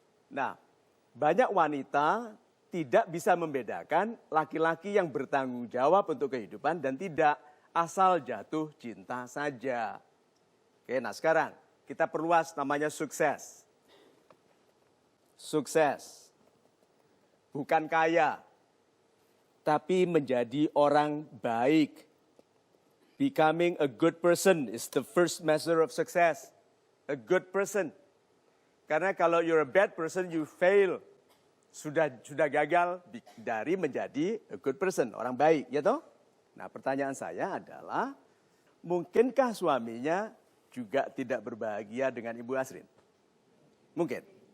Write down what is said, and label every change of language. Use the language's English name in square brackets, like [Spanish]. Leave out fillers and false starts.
[Indonesian] Nah, banyak wanita tidak bisa membedakan laki-laki yang bertanggung jawab untuk kehidupan dan tidak asal jatuh cinta saja. Oke, nah sekarang kita perluas namanya sukses. Sukses. bukan kaya, tapi menjadi orang baik. [English] Becoming a good person is the first measure of success. A good person. [Indonesian] Karena kalau [English] you're a bad person, you fail. [Indonesian] Sudah gagal dari menjadi [English] a good person, [Indonesian] orang baik, ya toh? Nah, pertanyaan saya adalah, mungkinkah suaminya juga tidak berbahagia dengan Ibu Asrin? Mungkin.